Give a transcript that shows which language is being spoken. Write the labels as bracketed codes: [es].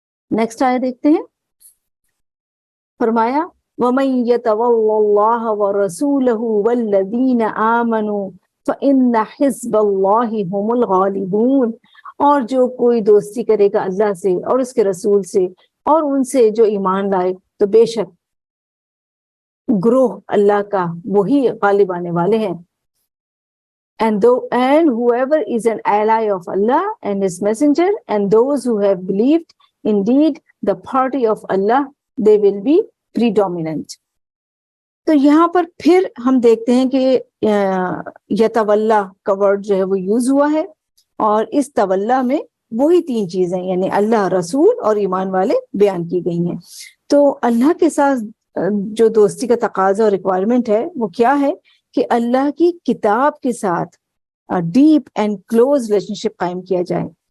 [ur] Next آیت دیکھتے ہیں. فرمایا [ar] وَمَن يَتَوَلَّ اللَّهَ وَرَسُولَهُ وَالَّذِينَ آمَنُوا فَإِنَّ حِزْبَ اللَّهِ هُمُ الْغَالِبُونَ، [ur] اور جو کوئی دوستی کرے گا اللہ سے اور اس کے رسول سے اور ان سے جو ایمان لائے، تو بے شک گروہ اللہ کا وہی غالب آنے والے ہیں. [en] And whoever is an ally of Allah and His Messenger and those who have believed, indeed the party of Allah, they will be predominant. [ur] تو یہاں پر پھر ہم دیکھتے ہیں کہ یتولا کا ورڈ جو ہے وہ یوز ہوا ہے، اور اس تولا میں وہی تین چیزیں یعنی اللہ، رسول اور ایمان والے بیان کی گئی ہیں. تو اللہ کے ساتھ جو دوستی کا تقاضا اور ریکوائرمنٹ ہے وہ کیا ہے کہ اللہ کی کتاب کے ساتھ [en] deep and close relationship [ur] قائم کیا جائے.